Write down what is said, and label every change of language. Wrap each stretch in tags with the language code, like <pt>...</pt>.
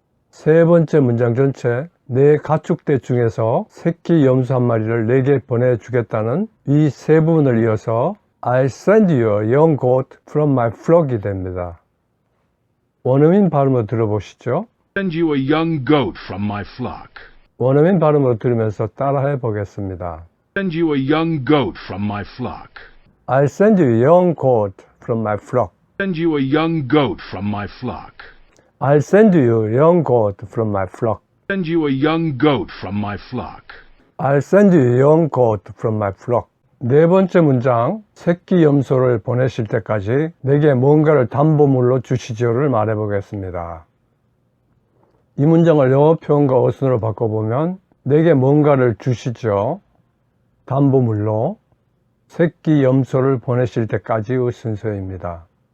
<ko>세 번째 문장 전체 내 가축대 중에서 새끼 염소 한 마리를 내게 보내주겠다는 이 세 부분을 이어서</ko> <en>I'll send you a young goat from my flock</en> <ko>이 됩니다. 원어민 발음으로 들어보시죠.</ko> <en>Send you a young goat from my flock. 원어민 발음으로 들으면서 따라해 보겠습니다. Send you a young goat from my flock. I'll send you a young goat from my flock. Send you a young goat from my flock. I'll send you a young goat from my flock. Send you a young goat from my flock. I'll send you a young goat from my flock.</en> <ko>네 번째 문장, 새끼 염소를 보내실 때까지 내게 뭔가를 담보물로 주시죠를 말해보겠습니다. 이 문장을 영어 표현과 어순으로 바꿔보면 내게 뭔가를 주시죠. 담보물로 새끼 염소를 보내실 때까지의 순서입니다.</ko>